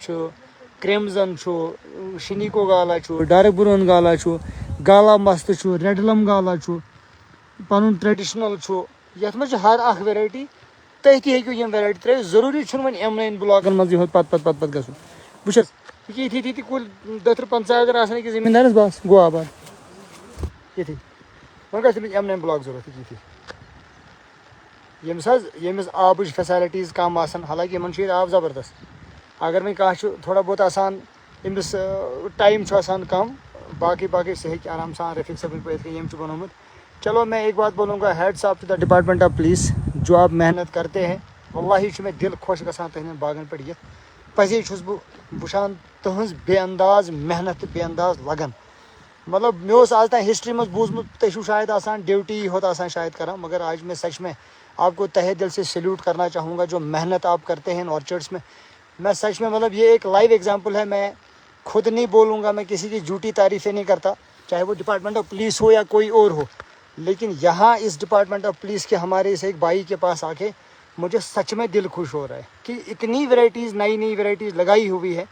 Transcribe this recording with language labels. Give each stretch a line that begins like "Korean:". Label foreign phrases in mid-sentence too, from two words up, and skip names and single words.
Kashmiri: چھُ کرٛیمزن چھُ شنیٖکو گالا چھُ
English: dark brown
Kashmiri: گالا چھُ گالا مست چھُ ریڈلم گالا چھُ پنُن ٹریڈِشنل چھُ یتھ منٛز چھِ ہر اکھ ویرایٹی تُہۍ تہِ ہیٚکِو یِم ویرایٹی ترٲوِتھ ضروٗری چھُنہٕ وۄنۍ M9 بلاکن منٛز یِہُس پتہٕ گژھُن وٕچھ حظ یِتھی کُلۍ 30-50 اگر آسان أکِس زٔمیٖندارس بس گوٚو آباد یِتھی وۄنۍ گژھِ تٔمِس M9 بلاک ضروٗرت یِتھی ییٚمِس آبٕچ فیسلٹیٖز کم آسان حالانکہِ یِمن چھُ ییٚتہِ آب زبردست اگر وۄنۍ کانٛہہ چھُ تھوڑا بہت آسان أمِس ٹایم چھُ آسان کم باقٕے سُہ ہیٚکہِ آرام سان رفیٖق صٲبٕنۍ پٲٹھۍ یِتھ کٔنۍ ییٚمۍ چھُ بنومُت
Urdu: چلو میں ایک بات بولوں گا
English: heads of to the department of police
Urdu: جو آپ محنت کرتے ہیں
Kashmiri: واللہ چھُ مےٚ دل خۄش گژھان تُہنٛدٮ۪ن باغن پٮ۪ٹھ یِتھ پزے چھُس بہٕ وٕچھان تُہنٛز بے انداز محنت تہٕ بے انداز لگن مطلب مےٚ اوس آز تام ہسٹری منٛز بوٗزمُت تُہۍ چھُو شاید آسان ڈیوٹی ہوت آسان شاید کران
Urdu: مگر آج میں سچ میں آپ کو تہہ دل سے سیلیوٹ کرنا چاہوں گا جو محنت آپ کرتے ہیں ان آرچرڈس میں. میں سچ میں مطلب یہ ایک
English: live example
Urdu: ہے. میں خود نہیں بولوں گا, میں کسی کی جھوٹی تعریفیں نہیں کرتا, چاہے وہ
English: department of police
Urdu: ہو یا کوئی اور ہو. لیکن یہاں اس
English: department of police
Urdu: کے ہمارے اس ایک بھائی کے پاس آ کے مجھے سچ میں دل خوش ہو رہا ہے کہ اتنی ورائٹیز, نئی نئی ورائٹیز لگائی ہوئی ہے.